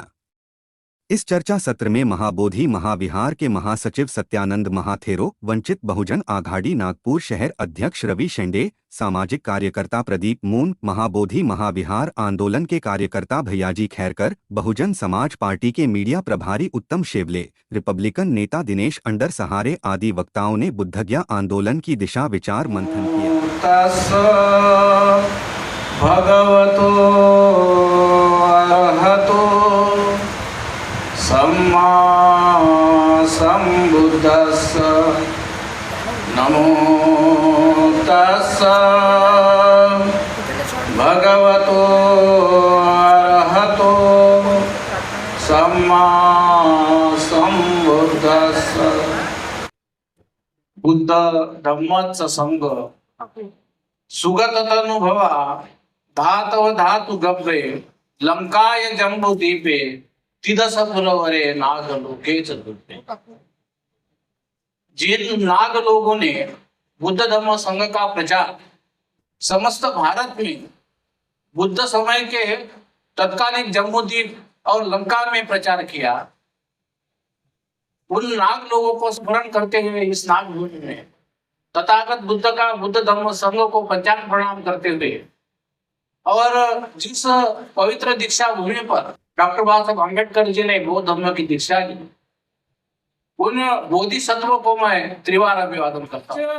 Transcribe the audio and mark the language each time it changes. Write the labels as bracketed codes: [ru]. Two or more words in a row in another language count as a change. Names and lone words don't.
[hi] इस चर्चा सत्र में महाबोधि महाविहार के महासचिव सत्यानंद महाथेरो, वंचित बहुजन आघाड़ी नागपुर शहर अध्यक्ष रवि शेंडे, सामाजिक कार्यकर्ता प्रदीप मून, महाबोधि महाविहार आंदोलन के कार्यकर्ता भैयाजी खैरकर, बहुजन समाज पार्टी के मीडिया प्रभारी उत्तम शेवले, रिपब्लिकन नेता दिनेश अंडर सहारे आदि वक्ताओं ने बुद्धगया आंदोलन की दिशा विचार मंथन किया। [pi] भगवतो अरहतो सम्मा संबुद्धस्स नमो तस्स भगवतो अरहतो सम्मा संबुद्धस्स। बुद्ध धम्मच्च संग सुगत तनुभवा धातव धातु गब्बे लंकाय जम्बू दीपे तिदसपुरवरे नाग लोके चतुर्थे। [hi] जिन नाग लोगों ने बुद्ध धम्म संघ का प्रचार समस्त भारत में बुद्ध समय के तत्कालीन जम्बूद्वीप और लंका में प्रचार किया, उन नाग लोगों को स्मरण करते हुए इस नाग भूमि में तथागत बुद्ध का बुद्ध धम्म संघ को पंचांग प्रणाम करते हुए और जिस पवित्र दीक्षा भूमि पर डॉक्टर बाबा साहब अम्बेडकर जी ने बौद्ध धर्म की दीक्षा ली, उन बोधिसत्वों को मैं त्रिवार अभिवादन करता हूँ।